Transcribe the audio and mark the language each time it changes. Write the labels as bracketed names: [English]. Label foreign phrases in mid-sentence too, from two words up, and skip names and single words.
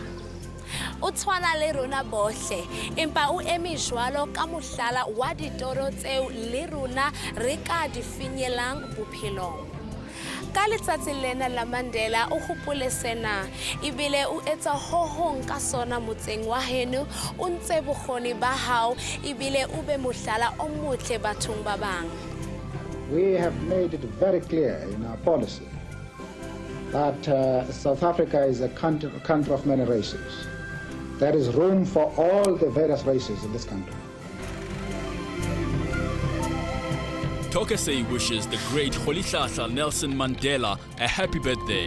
[Southern Sotho] o tshwana le rona bohle empa o eme jwalo ka mohlala wa ditoro tseo le rona re ka di finyelang bophelong ka letsatsi lena la Mandela o gopole sena ebile o etsa ho hong ka sona motseng wa heno o ntse bogoni ba hao ebile o be mohlala o motle bathong ba bang. [English] We have made it very clear in our policy that South Africa is a country of many races. There is room for all the various races in this country. Tokese wishes the great Rolihlahla Nelson Mandela a happy birthday.